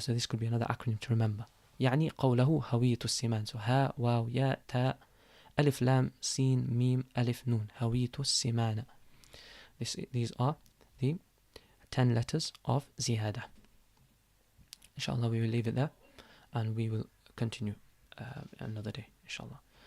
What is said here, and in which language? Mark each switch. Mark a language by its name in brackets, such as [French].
[English] So this could be another acronym to remember. [Arabic] يعني قوله هويت السمان. [English] So [Arabic] ها, واو, يا, تاء, ألف, لام, سين, ميم, ألف, نون. هويت السمان. [English] These are the 10 letters of زيادة. Inshallah, we will leave it there and we will continue another day, inshallah.